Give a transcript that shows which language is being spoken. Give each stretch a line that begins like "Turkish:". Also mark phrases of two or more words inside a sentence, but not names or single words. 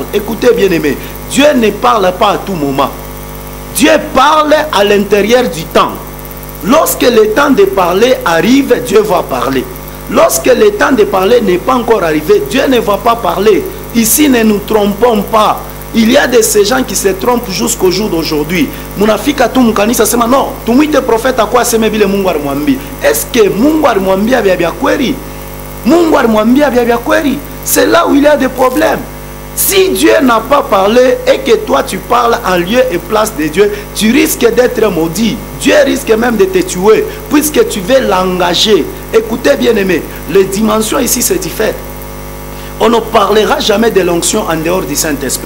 French: Écoutez, bien-aimés, Dieu ne parle pas à tout moment. Dieu parle à l'intérieur du temps. Lorsque le temps de parler arrive, Dieu va parler. Lorsque le temps de parler n'est pas encore arrivé, Dieu ne va pas parler. Ici, ne nous trompons pas. Il y a de ces gens qui se trompent jusqu'au jour d'aujourd'hui.
Swahili: Munafika tu mkanisa sema non, tumwite prophète akwa aseme vile Mungu alimwambia.
French: Est-ce que
Swahili: Mungu alimwambia vya kweli? Mungu alimwambia vya kweli?
French: C'est là où il y a des problèmes. Si Dieu n'a pas parlé et que toi tu parles en lieu et place de Dieu, tu risques d'être maudit. Dieu risque même de te tuer puisque tu veux l'engager. Écoutez bien aimé, les dimensions ici c'est différent. On ne parlera jamais de l'onction en dehors du Saint-Esprit.